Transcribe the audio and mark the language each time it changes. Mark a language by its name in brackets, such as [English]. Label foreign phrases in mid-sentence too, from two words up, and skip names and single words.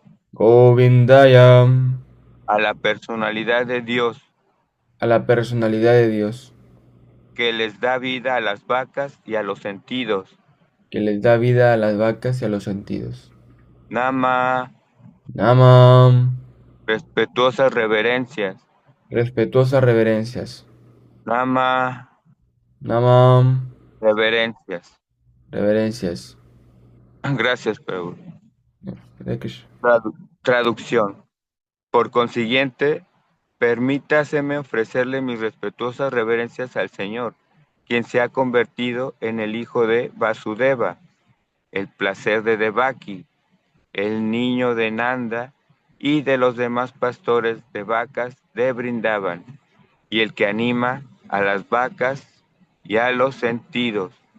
[Spanish] Govindaya, a la personalidad de Dios a la personalidad de Dios, que les da vida a las vacas y a los sentidos. que les da vida a las vacas y a los sentidos. Nama, Namam, Respetuosas reverencias. Respetuosas reverencias. Nama, Namam. reverencias. Reverencias. Gracias, Prabhu. [Sanskrit] हरे कृष्ण. [Spanish] Traducción. Por consiguiente, permítaseme ofrecerle mis respetuosas reverencias al Señor, quien se ha convertido en el hijo de Vasudeva, el placer de Devaki, el niño de Nanda y de los demás pastores de vacas de Brindavan, y el que anima a las vacas y a los sentidos.